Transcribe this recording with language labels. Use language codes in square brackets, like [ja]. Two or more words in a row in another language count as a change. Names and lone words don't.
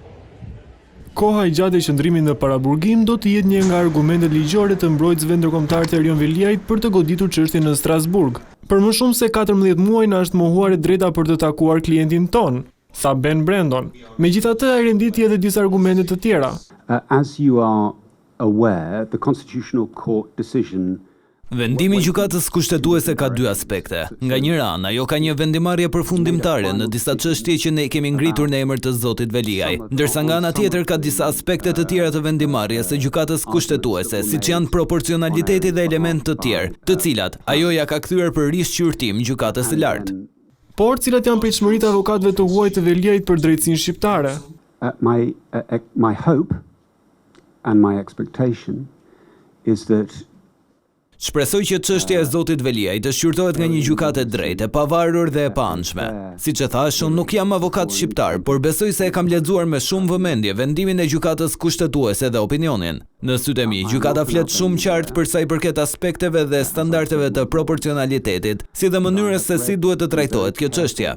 [sq] Koha i gjatë e qëndrimit në paraburgim do të jetë një nga argumentet ligjore të mbrojtësve ndërkombëtar të Erion Veliajt për të goditur çështjen në Strasburg. Për më shumë se 14 muaj na është mohuar e drejta për të takuar klientin ton, tha Ben Brandon. Megjithatë, ai renditi edhe disa argumente të tjera. [en] As you are aware, the Constitutional Court decision [sq] Vendimi i gjykatës kushtetuese ka 2 aspekte. Nga njëra anë, ajo ka një vendimarrje përfundimtare në disa çështje që ne kemi ngritur në emër të Zotit Veliaj, ndërsa nga ana tjetër ka disa aspekte të tjera të vendimarrjes së gjykatës kushtetuese, siç janë proporcionaliteti dhe elementë të tjerë, të cilat ajo ja ka kthyer për rishqyrtim gjykatës së lartë. Por cilat janë pritshmëritë e avokatëve të huaj të Veliajt për drejtsinë shqiptare? [en] My hope and my expectation is that [sq] Shpresoj që çështja e Zotit Veliajt të shqyrtohet nga një gjykatë e drejtë, e pavarur dhe e paanshme. Siç e thash, unë nuk jam avokat shqiptar, por besoj se e kam lexuar me shumë vëmendje vendimin e gjykatës kushtetuese dhe opinionin. Në sytë e mi, gjykata flet shumë qartë për sa i përket aspekteve dhe standardeve të proporcionalitetit, si dhe mënyrës se si duhet të trajtohet kjo çështje.